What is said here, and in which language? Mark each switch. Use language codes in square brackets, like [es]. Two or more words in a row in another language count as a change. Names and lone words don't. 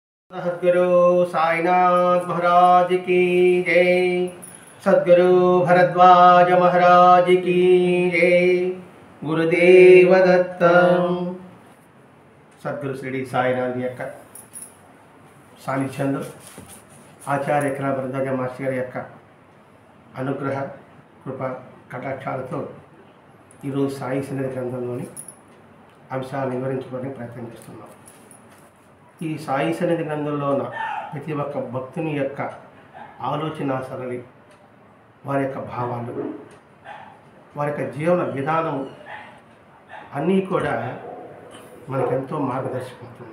[hi] सद्गुरु साईनाथ महाराज की जय। सद्गुरु भरद्वाज महाराज की जय। [te] गुरुदेव दत्तम। सद्गुरु श्री साईनाथ యొక్క సాన్నిధ్యంలో ఆచార్య కళా భరద్వాజ మాస్టర్ గారి యొక్క అనుగ్రహ కృప కటాక్షాలతో ఈరోజు సాయి సన్నిధి గ్రంథంలోని అంశాలను వివరించుకోవడానికి ప్రయత్నం చేస్తున్నాం. ఈ సాయి సన్నిధి గ్రంథంలో ఉన్న ప్రతి ఒక్క భక్తుని యొక్క ఆలోచన సరళి, వారి యొక్క భావాలు, వారి యొక్క జీవన విధానం అన్నీ కూడా మనకెంతో మార్గదర్శకమవుతుంది.